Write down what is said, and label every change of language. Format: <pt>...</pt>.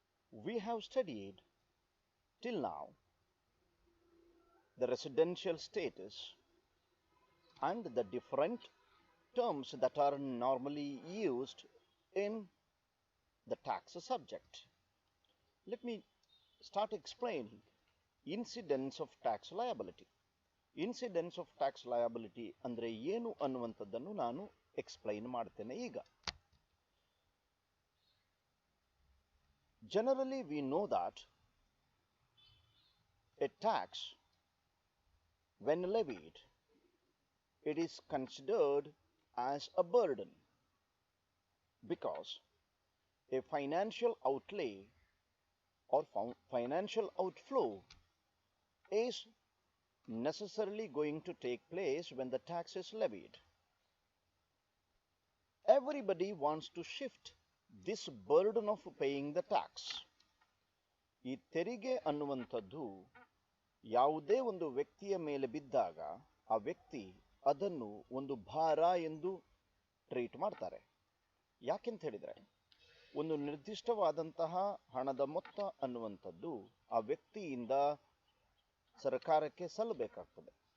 <en>We have studied till now the residential status and the different terms that are normally used in the tax subject. Let me start explaining incidence of tax liability.</en> <kn>Incidence of tax liability ಅಂದರೆ ಏನು ಅನ್ನುವಂಥದ್ದನ್ನು ನಾನು explain ಮಾಡ್ತೇನೆ ಈಗ.</kn> <en>Generally we know that a tax, when levied, it is considered as a burden because a financial outlay or financial outflow is necessarily going to take place when the tax is levied. Everybody wants to shift this burden of paying the tax.</en> <kn>ಈ ತೆರಿಗೆ ಅನ್ನುವಂಥದ್ದು ಯಾವುದೇ ಒಂದು ವ್ಯಕ್ತಿಯ ಮೇಲೆ ಬಿದ್ದಾಗ ಆ ವ್ಯಕ್ತಿ ಅದನ್ನು ಒಂದು ಭಾರ ಎಂದು ಟ್ರೀಟ್ ಮಾಡ್ತಾರೆ. ಯಾಕೆಂತ ಹೇಳಿದ್ರೆ ಒಂದು ನಿರ್ದಿಷ್ಟವಾದಂತಹ ಹಣದ ಮೊತ್ತ ಅನ್ನುವಂಥದ್ದು ಆ ವ್ಯಕ್ತಿಯಿಂದ ಸರ್ಕಾರಕ್ಕೆ ಸಲ್ಲಬೇಕಾಗ್ತದೆ.</kn>